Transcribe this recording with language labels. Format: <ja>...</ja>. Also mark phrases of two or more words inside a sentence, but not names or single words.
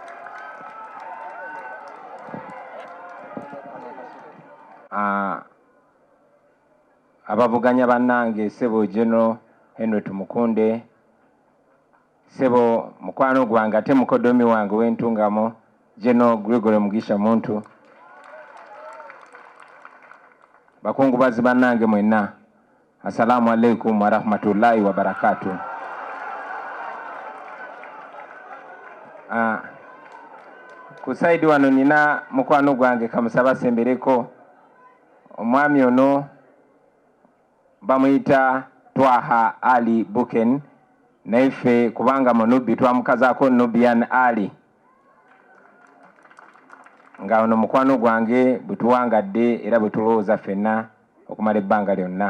<lg>Abavuganya bannange Ssebo General Henry Tumukunde, Ssebo mukwano gwange ate mukoddomi wange w'entungamo General Gregory Mugisha Muntu, bakungubazi bannange mwenna,</lg> <ar>السلام عليكم ورحمة الله وبركاته.</ar> <lg>Kusaidi wano nina mukwano gwange kamusaba sembereko omwami ono bamuyita Twaha Ali Buken naife kubanga munubi twamukazaako Nubian Ali nga ono mukwano gwange bwetuwangadde era bwetulowooza ffenna okumala ebbanga lyonna.</lg>